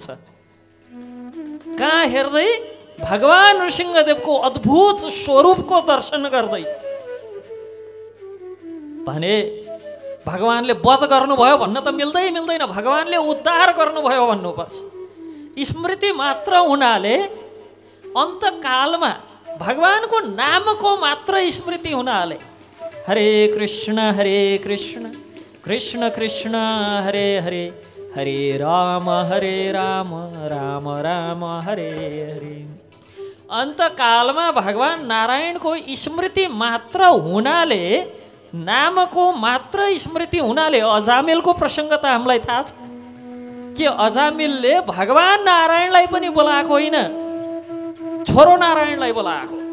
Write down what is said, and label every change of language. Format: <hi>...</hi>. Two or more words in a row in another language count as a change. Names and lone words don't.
<ne>कहाँ हेर्दै भगवान नृसिंहदेवको अद्भुत स्वरूपको दर्शन गर्दै भने भगवानले वध गर्नुभयो भन्न त मिल्दैन, भगवानले उद्धार गर्नुभयो भन्नुपर्छ। स्मृति मात्र हुनाले अन्तकालमा भगवानको नामको मात्र स्मृति हुनाले हरे कृष्ण कृष्ण कृष्ण हरे हरे, हरे राम राम राम हरे हरे। अन्तकालमा भगवान नारायणको स्मृति मात्र हुनाले, नामको मात्र स्मृति हुनाले अजामिलको प्रसङ्ग त हामीलाई थाहा छ कि अजामिलले भगवान नारायणलाई पनि बोलाएको होइन, छोरो नारायणलाई बोलाएको।</ne>